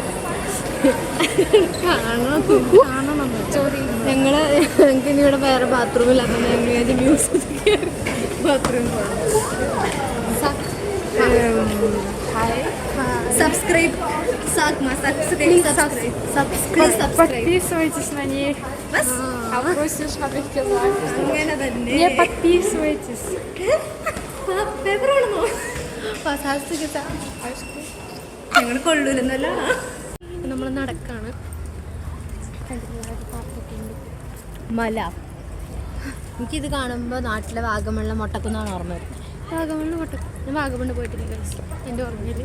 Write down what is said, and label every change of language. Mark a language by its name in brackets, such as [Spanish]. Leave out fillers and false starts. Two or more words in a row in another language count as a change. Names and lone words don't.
[Malayalam] ഞങ്ങൾക്ക് ഇനി ഇവിടെ വേറെ ബാത്റൂമില്ല അപ്പം ഞങ്ങൾ മ്യൂസിയത്തിൽ ബാത്റൂം Subscribe. [German] Sag mal, subscribe. [Russian] Подписывайтесь на них. [German] Was? Russisch habe ich gesagt. [Malayalam] അങ്ങനെ തന്നെ. [Russian] Не подписывайтесь. [Malayalam] പേപ്പറാണോ? [German] Was hast du gesagt? [Malayalam] ഞങ്ങൾ കൊള്ളൂലെന്നല്ല. നമ്മൾ നടക്കാണ്. മല. എനിക്കിത് കാണുമ്പോൾ നാട്ടിലെ വാഗമണിലെ മൊട്ടക്കുന്നാണ് ഓർമ്മ വരുന്നത്. വാഗമണ് ഞാൻ വാഗമണ് പോയിട്ടില്ല എൻ്റെ ഓർമ്മയില്